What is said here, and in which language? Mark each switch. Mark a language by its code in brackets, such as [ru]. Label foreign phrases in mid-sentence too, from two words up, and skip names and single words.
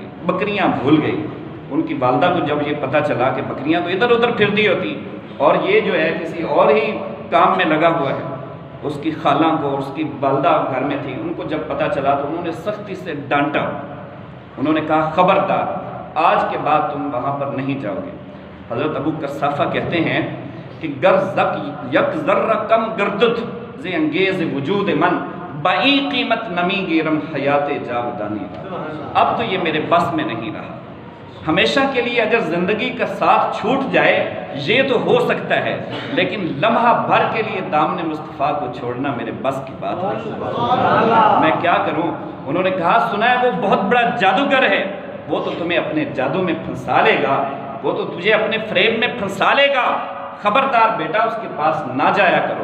[ur] بکریاں بھول گئی، ان کی والدہ کو جب یہ پتہ چلا کہ بکریاں تو ادھر ادھر پھرتی ہوتی اور یہ جو ہے کسی اور ہی کام میں لگا ہوا ہے، اس کی خالہ کو اور اس کی والدہ گھر میں تھی، ان کو جب پتہ چلا تو انہوں نے سختی سے ڈانٹا، انہوں نے کہا خبردار آج کے بعد تم وہاں پر نہیں جاؤ گے۔ حضرت ابو قرصافہ کہتے ہیں کہ [fa] گر زک یک ذرہ کم گردت زی انگیز وجود من، بائی قیمت نمی گیرم حیات جاودانی۔ [ur] اب تو یہ میرے بس میں نہیں رہا، ہمیشہ کے لیے اگر زندگی کا ساتھ چھوٹ جائے یہ تو ہو سکتا ہے، لیکن لمحہ بھر کے لیے دامن مصطفیٰ کو چھوڑنا میرے بس کی بات نہیں، میں کیا کروں۔ انہوں نے کہا سنا ہے وہ بہت بڑا جادوگر ہے، وہ تو تمہیں اپنے جادو میں پھنسا لے گا، وہ تو تجھے اپنے فریب میں پھنسا لے گا، خبردار بیٹا اس کے پاس نہ جایا کرو۔